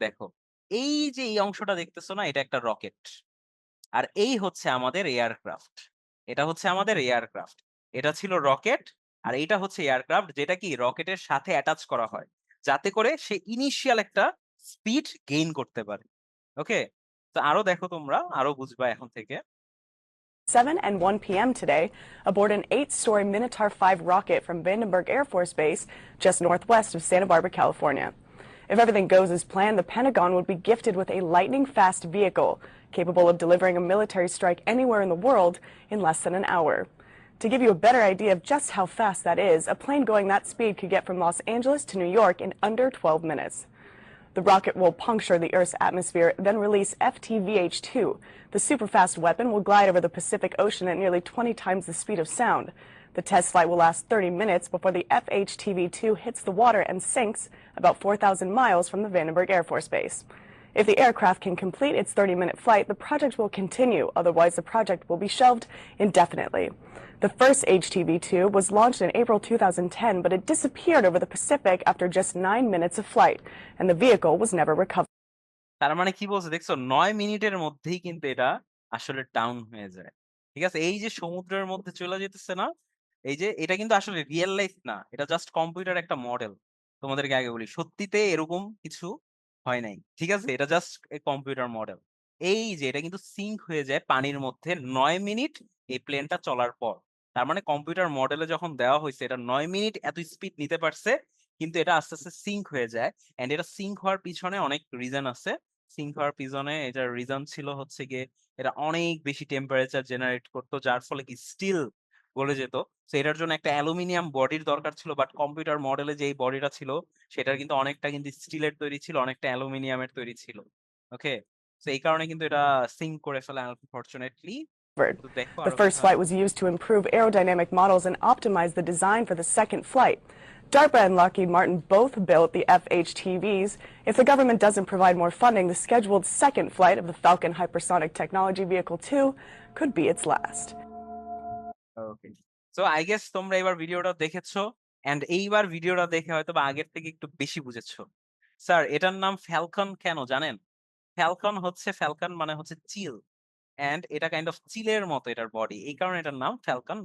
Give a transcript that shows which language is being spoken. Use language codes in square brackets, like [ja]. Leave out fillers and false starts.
[bn] দেখো, এই যে এই অংশটা দেখতেছো না, এটা একটা রকেট। আর এই হচ্ছে আমাদের এয়ারক্রাফট। এটা হচ্ছে আমাদের এয়ারক্রাফট। এটা ছিল রকেট, আর এটা হচ্ছে এয়ারক্রাফট, যেটা কি রকেটের সাথে অ্যাটাচ করা হয় যাতে করে সে ইনিশিয়াল একটা স্পিড গেইন করতে পারে। ওকে, তো আরো দেখো, তোমরা আরো বুঝবা এখন থেকে। [en] 7 and 1 p.m. today aboard an 8-story Minotaur 5 rocket from Vandenberg Air Force Base just northwest of Santa Barbara, California. If everything goes as planned, the Pentagon would be gifted with a lightning-fast vehicle capable of delivering a military strike anywhere in the world in less than an hour. To give you a better idea of just how fast that is, a plane going that speed could get from Los Angeles to New York in under 12 minutes. The rocket will puncture the Earth's atmosphere, then release FTVH-2. The super-fast weapon will glide over the Pacific Ocean at nearly 20 times the speed of sound. The test flight will last 30 minutes before the FHTV-2 hits the water and sinks about 4,000 miles from the Vandenberg Air Force Base. If the aircraft can complete its 30-minute flight, the project will continue. Otherwise, the project will be shelved indefinitely. The first HTV-2 was launched in April 2010, but it disappeared over the Pacific after just 9 minutes of flight, and the vehicle was never recovered. [bn] তার মানে কি বলছে দেখছো? 9 মিনিটের মধ্যেই কিন্তু এটা আসলে ডাউন হয়ে যায়। ঠিক আছে? এই যে সমুদ্রের মধ্যে চলে যেতেছে না? এই যে এটা কিন্তু আসলে রিয়েল লাইফ না। এটা জাস্ট কম্পিউটার একটা মডেল। তোমাদেরকে আগে বলি। সত্যিতে এরকম কিছু হয় নাই। ঠিক আছে? এটা জাস্ট কম্পিউটার মডেল। এই যে এটা কিন্তু সিঙ্ক হয়ে যায় পানির মধ্যে ৯ মিনিট এই প্লেনটা চলার পর। তার মানে কম্পিউটার মডেলে যখন দেওয়া হইছে এটা ৯ মিনিট এত স্পিড নিতে পারছে, কিন্তু এটা আস্তে, আস্তে সিঙ্ক হয়ে যায়। অ্যান্ড এটা সিঙ্ক হওয়ার পিছনে অনেক রিজন আছে। সিঙ্ক হওয়ার পিছনে এটার রিজন ছিল হচ্ছে গিয়ে এটা অনেক বেশি টেম্পারেচার জেনারেট করতো, যার ফলে কি স্টিল গলে যেত। সো এটার জন্য একটা অ্যালুমিনিয়াম বডির দরকার ছিল, বাট কম্পিউটার মডেলে যে বডিটা ছিল সেটার কিন্তু অনেকটা কিন্তু স্টিলের তৈরি ছিল, অনেকটা অ্যালুমিনিয়ামের তৈরি ছিল। ওকে, সো এই কারণে কিন্তু এটা সিঙ্ক করে ফেলে আনফরচুনেটলি। তো দেখো [en] The [bn] আরো কি [en] first [bn] হয়। [en] flight was used to improve aerodynamic models and optimize the design for the second flight. DARPA and Lockheed Martin both built the FHTVs. If the government doesn't provide more funding, the scheduled second flight of the Falcon Hypersonic Technology Vehicle 2 could be its last. Okay, so I guess [bn] তোমরা এবার ভিডিওটা দেখেছো, and এইবার ভিডিওটা দেখে হয়তো বা আগের থেকে একটু বেশি বুঝেছো। স্যার এটার নাম ফ্যালকন কেন জানেন? ফ্যালকন মানে হচ্ছে চিল, এন্ড এটা [en] kind of [bn] চিলের মতো এটার বডি, এই কারণে এটার নাম ফ্যালকন।